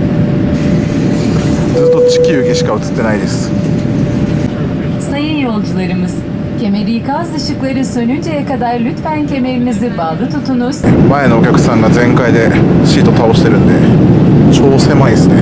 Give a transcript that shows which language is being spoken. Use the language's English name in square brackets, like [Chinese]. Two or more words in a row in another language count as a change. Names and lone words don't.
[Japanese] ずっと地球儀しか映ってないです。 [Turkish] Sayın yolcularımız, kemeri ikaz ışıkları sönünceye kadar lütfen kemerinizi bağlı tutunuz. [Japanese] 前のお客さんが全開でシート倒してるんで超狭いですね。